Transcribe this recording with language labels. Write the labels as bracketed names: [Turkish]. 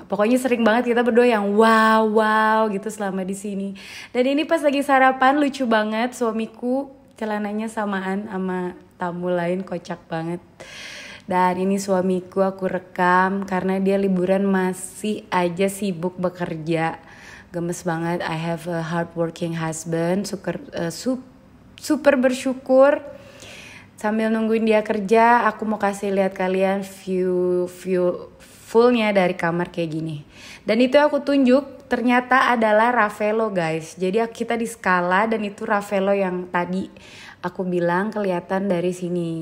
[Indonesian] Pokoknya sering banget kita berdua yang wow gitu selama di sini. Dan ini pas lagi sarapan lucu banget, suamiku celananya samaan sama tamu lain, kocak banget. Dan ini suamiku aku rekam karena dia liburan masih aja sibuk bekerja. Gemes banget. [English] I have a hardworking husband, [Indonesian] super bersyukur. Sambil nungguin dia kerja, aku mau kasih lihat kalian view fullnya dari kamar kayak gini. Dan itu aku tunjuk ternyata adalah Ravello guys. Jadi kita di Scala dan itu Ravello yang tadi aku bilang kelihatan dari sini.